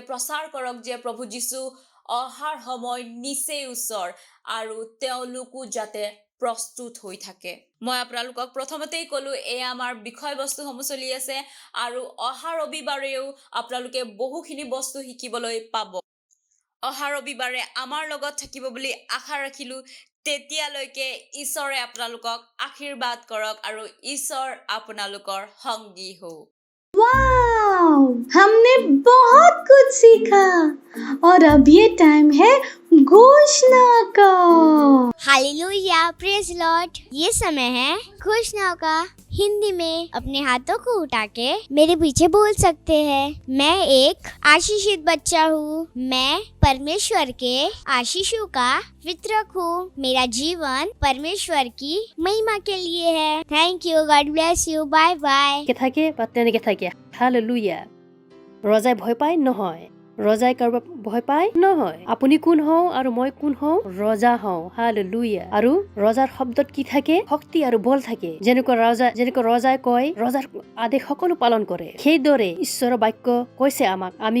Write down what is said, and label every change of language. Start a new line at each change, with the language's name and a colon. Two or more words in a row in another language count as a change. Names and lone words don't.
Assamese: প্ৰচাৰ কৰক যে প্ৰভু যীশু অহাৰ সময় নিচেই ওচৰ আৰু তেওঁলোকো যাতে প্ৰস্তুত হৈ থাকে মই আপোনালোকক প্ৰথমতেই ক'লো এই আমাৰ বিষয়বস্তুসমূহ চলি আছে আৰু অহা ৰবিবাৰেও আপোনালোকে বহুখিনি বস্তু শিকিবলৈ পাব অহা ৰবিবাৰে আমাৰ লগত থাকিব বুলি আশা ৰাখিলো তেতিয়ালৈকে ঈশ্বৰে আপোনালোকক আশীৰ্বাদ কৰক আৰু ঈশ্বৰ আপোনালোকৰ সংগী হওক
Hindi: वाओ हमने बहुत कुछ सीखा और अब ये टाइम है घोषणा का हालेलुया
English: praise Lord
Hindi: ये समय है घोषणाओं का हिंदी में अपने हाथों को उठा के मेरे पीछे बोल सकते हैं मैं एक आशीषित बच्चा हूँ मैं परमेश्वर के आशीषों का वितरक हूँ मेरा जीवन परमेश्वर की महिमा के लिए है
English: thank you God bless you bye bye
Assamese: থাকে বা তেনেকে থাকে হালেলুয়া ৰজাই ভয় পায় নহয় ৰজাই কাৰোবাক ভয় পায় নহয় আপুনি কোন হও আৰু মই কোন হও ৰজা হও হালেলুয়া আৰু ৰজাৰ শব্দত কি থাকে শক্তি আৰু বল থাকে যেনেকৈ ৰজাই কয় ৰজাৰ আদেশ সকলো পালন কৰে সেইদৰে ঈশ্বৰৰ বাক্য কৈছে আমাক আমি